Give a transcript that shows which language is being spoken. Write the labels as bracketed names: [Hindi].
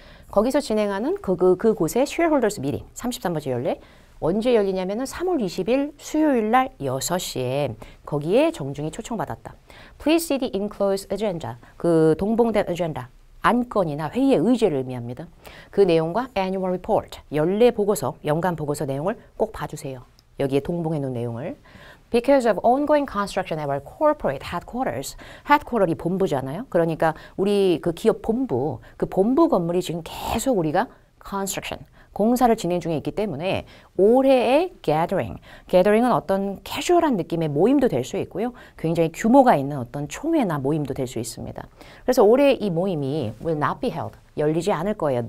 [Korean] 거기서 진행하는 그곳의 [English] shareholders meeting, [Korean] 33번째 연례, 언제 열리냐면은 3월 20일 수요일 날 6시에 거기에 정중히 초청받았다. [English] Please see the enclosed agenda, [Korean] 그 동봉된 agenda, 안건이나 회의의 의제를 의미합니다. 그 내용과 [English] annual report, [Korean] 연례 보고서, 연간 보고서 내용을 꼭 봐주세요. 여기에 동봉해 놓은 내용을. [English] Because of ongoing construction at our corporate headquarters. [Korean] headquarter이 본부잖아요. 그러니까 우리 그 기업 본부, 그 본부 건물이 지금 계속 우리가 construction, 공사를 진행 중에 있기 때문에 올해의 gathering은 어떤 캐주얼한 느낌의 모임도 될 수 있고요. 굉장히 규모가 있는 어떤 총회나 모임도 될 수 있습니다. 그래서 올해 이 모임이 [English] will not be held, [Korean] 열리지 않을 거예요.